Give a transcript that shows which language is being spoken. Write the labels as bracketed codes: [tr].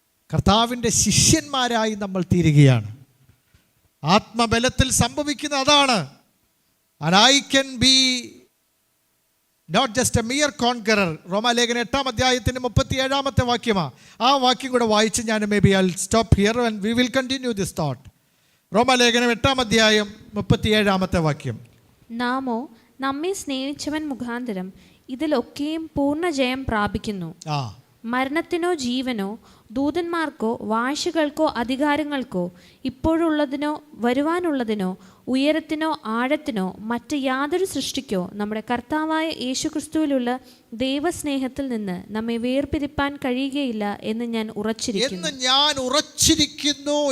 [ml] കർത്താവിൻ്റെ ശിഷ്യന്മാരായി നമ്മൾ തീരുകയാണ്. ആത്മബലത്തിൽ സംഭവിക്കുന്ന അതാണ്. [en] And I can be not just a mere conqueror. [ml] റോമാലേഖനം 8-ാം അധ്യായത്തിൻ്റെ 37-ാമത്തെ വാക്യമാണ്. ആ വാക്യം കൂടെ വായിച്ച് ഞാൻ [en] I'll stop here and we will continue this thought. [ml] റോമാലേഖനം 8-ാം അധ്യായം 37-ാമത്തെ വാക്യം. നാമോ നമ്മെ സ്നേഹിച്ചവൻ മുഖാന്തരം ഇതിലൊക്കെയും പൂർണ്ണ ജയം പ്രാപിക്കുന്നു. മരണത്തിനോ ജീവനോ ദൂതന്മാർക്കോ വാഴ്ചകൾക്കോ അധികാരങ്ങൾക്കോ ഇപ്പോഴുള്ളതിനോ വരുവാനുള്ളതിനോ ഉയരത്തിനോ ആഴത്തിനോ മറ്റ് യാതൊരു സൃഷ്ടിക്കോ നമ്മുടെ കർത്താവായ യേശുക്രിസ്തുവിലുള്ള ദൈവസ്നേഹത്തിൽ നിന്ന് നമ്മെ വേർപിരിപ്പാൻ കഴിയുകയില്ല എന്ന് ഞാൻ ഉറച്ചിരിക്കുന്നു